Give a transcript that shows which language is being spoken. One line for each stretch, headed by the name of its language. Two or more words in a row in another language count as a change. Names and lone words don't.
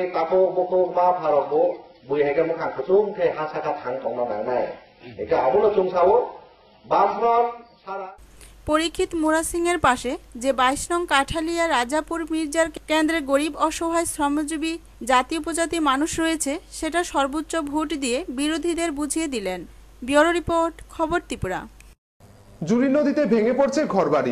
Kok Borok: तापो बको मा भारतबो बुइहायगा मोखां खसुम थे हासाका थां तंना नांनाय एका आबुनो चुंसावो बामफ्रन सारा।
Bangla: পরীক্ষিত মুরা সিং এর পাশে যে 22 নং কাঠালিয়া রাজাপুর মির্জার কেন্দ্রে গরিব অসহায় শ্রমজীবী জাতি উপজাতি মানুষ রয়েছে, সেটা সর্বোচ্চ ভোট দিয়ে বিরোধীদের বুঝিয়ে দিলেন। ব্যুরো রিপোর্ট, খবর ত্রিপুরা। জুরি নদীতে ভেঙে পড়ছে ঘরবাড়ি।